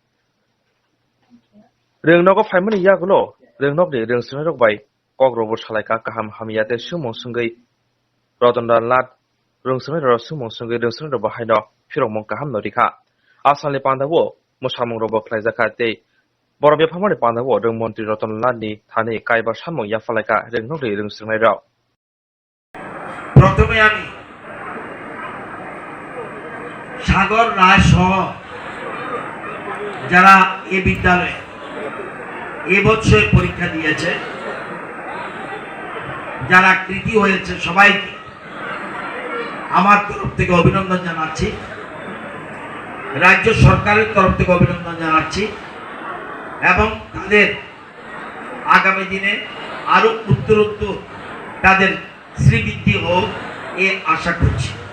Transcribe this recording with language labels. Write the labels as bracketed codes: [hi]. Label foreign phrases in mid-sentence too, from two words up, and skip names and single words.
[trp] रेंनकआव फायमोन यागुलो रेंनकनि रेंसुनाय रगबाय कग्रबो सालायका गाहाम हामियाते सुमं सुंगै रतनलाल लाट रोंसुनाय र सुमं सुंगै रोंसुनाय र बाहायनो फिरमं गाहाम नरिखा आसामनि पान्दाबो मोसामं रबो खलायजाखा ते बरबे फामनि पान्दाबो रेंमंत्री रतनलाल लाटनि थाने कायबा सामं याफालायका रेंनकनि रोंसुनाय र [bn] প্রথমে আমি সাগর রায় সহ যারা এই বিদ্যালয়ে এবছর পরীক্ষা দিয়েছে যারা কৃতি হয়েছে সবাইকে আমার তরফ থেকে অভিনন্দন জানাচ্ছি রাজ্য সরকারের তরফ থেকে অভিনন্দন জানাচ্ছি এবং তাদের আগামী দিনে আরো উত্তরোত্তর তাদের শ্রীবৃদ্ধি হোক এ আশা করছি